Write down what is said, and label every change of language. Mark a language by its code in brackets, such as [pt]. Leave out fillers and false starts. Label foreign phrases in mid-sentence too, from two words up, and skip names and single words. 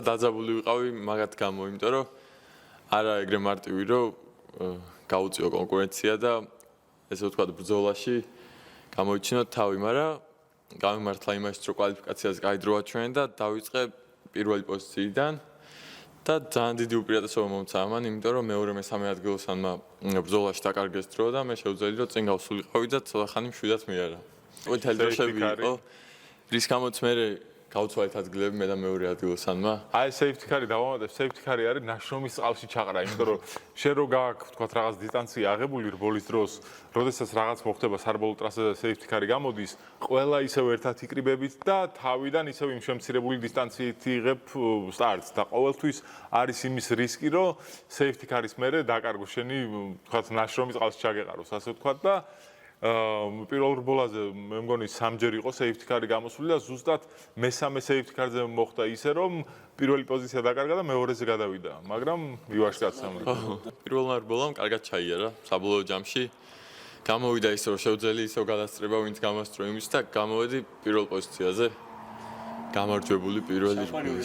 [ka] დაძაბული ვიყავი მაგათ გამო, იმიტომ რომ არა ეგრე მარტივი რომ გაუწიო კონკურენცია და ესე ვთქვათ ბრძოლაში გამოიჩინოთ თავი, მაგრამ გამიმართლა იმაში რომ კვალიფიკაციას გაიდროვა ჩვენ და დავიწყე პირველი პოზიციიდან და ძალიან დიდი უპირატესობა მომცა ამან, იმიტომ რომ მეორე მესამე ადგილოსანმა ბრძოლაში დაკარგეს დრო და მე შევძელი რომ წინ გავსულიყავი და ცოტა ხანი მშვიდად მიარა. თელ დროშები იყო, რის გამოც მე გავცვალეთ ადგილები მე და მეორე ადგილოსანმა. აი [en] safety car- [ka] ი დავამატებ, [en] safety car- [ka] ი არის ნაშრომის წყალში ჩაყრა, იმიტომ რომ შენ რო გააქვს თქვათ რაღაც დისტანცია აღებული რბოლის დროს, როდესაც რაღაც მოხდება სარბოლო ტრასაზე და [en] safety car- [ka] ი გამოდის, ყველა ისევ ერთად იკრიბებით და თავიდან ისევ იმ შემცირებული დისტანციით იღებ სტარტს და ყოველთვის არის იმის რისკი, რომ [en] safety car- [ka] ის მერე დაკარგო შენი თქვათ ნაშრომის წყალში ჩაგეყაროს, ასე ვთქვათ და პირველ რბოლაზე მე მგონი სამჯერ იყო [en] safety car- [ka] ი გამოსული და ზუსტად მესამე [en] safety car- [ka] ზე მოხდა ისე რომ პირველი პოზიცია დაკარგა და მეორეზე გადავიდა, მაგრამ ვივაშკაცა. პირველმა რბოლამ კარგად ჩაიარა საბოლოო ჯამში. გამოვიდა ისე რომ შევძელი ისევ გადასწრება ვინც გამასწრო იმის და გამოვედი პირველ პოზიციაზე. გამარჯვებული პირველი რბოლის